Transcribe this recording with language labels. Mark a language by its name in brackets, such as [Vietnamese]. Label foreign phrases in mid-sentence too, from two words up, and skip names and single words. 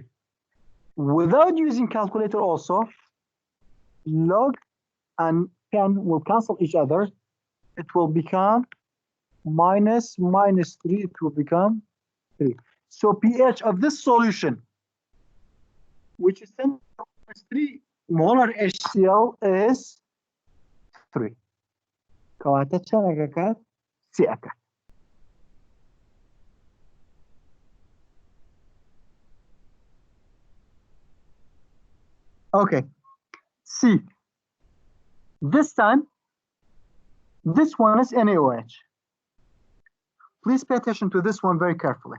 [English] Without using calculator also, log and 10 will cancel each other. It will become minus 3, it will become 3. So pH of this solution, which is 10 to the minus 3 molar HCl, is 3. [Central Kurdish] کەواتە چەندەکە کات؟ 3 ئەکات. [English] Okay. C. This time, this one is NaOH. Please pay attention to this one very carefully.